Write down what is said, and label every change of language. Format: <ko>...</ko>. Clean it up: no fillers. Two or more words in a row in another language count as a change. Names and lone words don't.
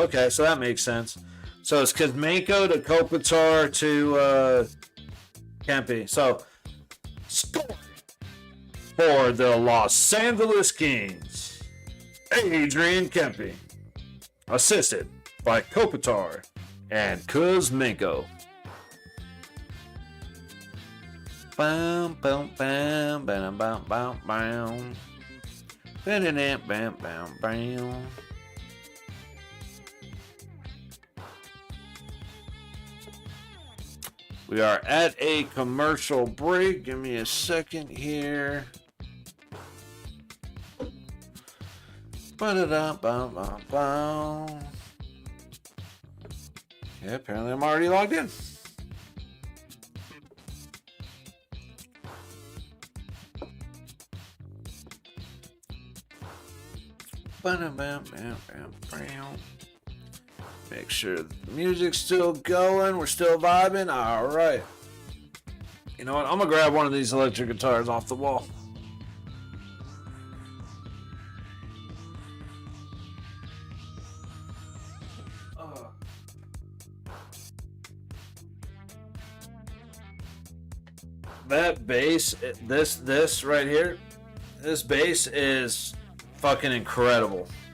<en>Okay, so that makes sense. So it's Kuzmenko to Kopitar to Kempe. So, score for the Los Angeles Kings, Adrian Kempe, assisted by Kopitar and Kuzmenko. Bam, bam, bam, bam, bam, bam, bam. Bam, bam, bam, bam. We are at a commercial break. Give me a second here. Ba-da-da-ba-ba-ba. Yeah, apparently I'm already logged in. Ba-da-bam-bam-bam-bam. Make sure the music's still going. We're still vibing. All right. You know what? I'm going to grab one of these electric guitars off the wall. That bass, this right here, this bass is fucking incredible.</en>